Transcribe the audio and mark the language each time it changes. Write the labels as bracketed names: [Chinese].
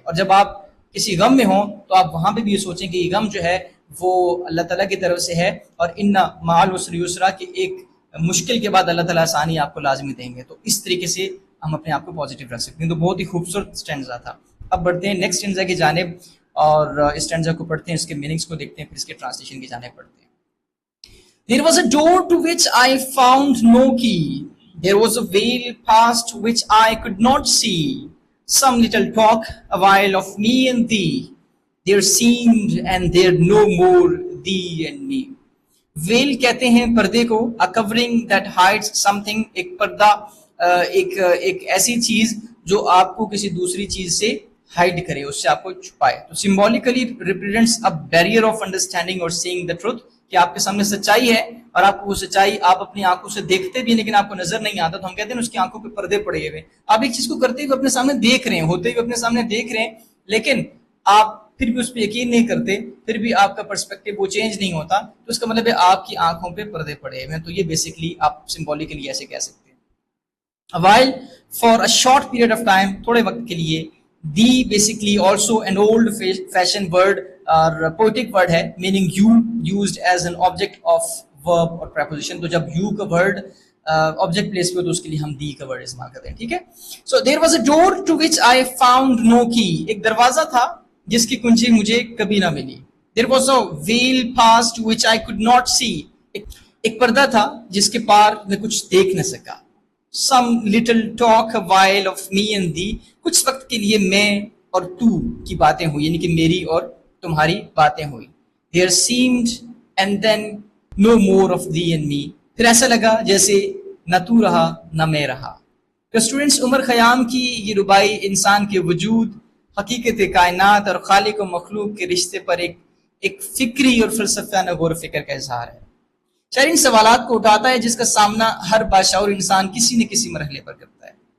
[Urdu] اور جب آپ کسی غم میں ہوں تو آپ وہاں پہ بھی یہ سوچیں کہ یہ غم جو ہے وہ اللہ تعالیٰ کی طرف سے ہے, اور [Arabic] ان مع العسر یسرا, [Urdu] کہ ایک مشکل کے بعد اللہ تعالیٰ آسانی آپ کو لازمی دیں گے. تو اس طریقے سے ہم اپنے آپ کو پازیٹیو رکھ سکتے ہیں. تو بہت ہی خوبصورت اسٹینزا تھا. اب بڑھتے ہیں نیکسٹ اسٹینزا کی جانب, اور اس اسٹینزا کو پڑھتے ہیں, اس کے میننگز کو دیکھتے ہیں, پھر اس کے ٹرانسلیشن کی جانب پڑھتے ہیں. [English] There was a door to which I found no key. There was a veil past which I could not see. Some little talk a while of me and thee. There seemed and there no more thee and me. [Urdu] Veil کہتے ہیں پردے کو, [English] a covering that hides something, [Urdu] ایک پردہ, ایک ایسی چیز جو آپ کو کسی دوسری چیز سے ہائڈ کرے, اس سے آپ کو چھپائے. تو symbolically ریپریزنٹس [English] a barrier of understanding or seeing the truth, [Urdu] کہ آپ کے سامنے سچائی ہے اور آپ کو وہ سچائی آپ اپنی آنکھوں سے دیکھتے بھی لیکن آپ کو نظر نہیں آتا, تو ہم کہتے ہیں اس کی آنکھوں پہ پردے پڑے ہوئے. آپ ایک چیز کو کرتے ہوئے اپنے سامنے دیکھ رہے ہیں, ہوتے ہوئے اپنے سامنے دیکھ رہے ہیں, لیکن آپ پھر بھی اس پہ یقین نہیں کرتے, پھر بھی آپ کا پرسپیکٹو وہ چینج نہیں ہوتا, تو اس کا مطلب ہے آپ کی آنکھوں پہ پردے پڑے ہوئے ہیں. تو یہ بیسکلی آپ سمبولیکلی ایسے کہہ سکتے ہیں. [English] A while, for a short period of time, [Urdu] تھوڑے وقت کے لیے. [English] The basically also an old fashioned word or poetic word ہے, meaning you, used as an object of verb or preposition. [Urdu] تو جب you کا word object place پہ ہو تو اس کے لیے ہم the کا word استعمال کرتے ہیں. ٹھیک ہے. [English] So there was a door to which I found no key. [Urdu] ایک دروازہ تھا جس کی کنجی مجھے کبھی نہ ملی. [English] There was a veil past which I could not see. [Urdu] ایک پردہ تھا جس کے پار میں کچھ دیکھ نہ سکا. [English] Some little talk a while of me and thee. [Urdu] کچھ وقت کے لیے میں اور تو کی باتیں ہوئی, یعنی کہ میری اور تمہاری باتیں ہوئی. [English] There seemed and then no more of thee and me. [Urdu] پھر ایسا لگا جیسے نہ تو رہا نہ میں رہا. تو اسٹوڈنٹس, عمر خیام کی یہ ربائی انسان کے وجود, حقیقت کائنات اور خالق و مخلوق کے رشتے پر ایک فکری اور فلسفیانہ غور و فکر کا اظہار ہے. شاعر ان سوالات کو اٹھاتا ہے جس کا سامنا ہر باشعور انسان کسی نہ کسی مرحلے پر کرتا ہے.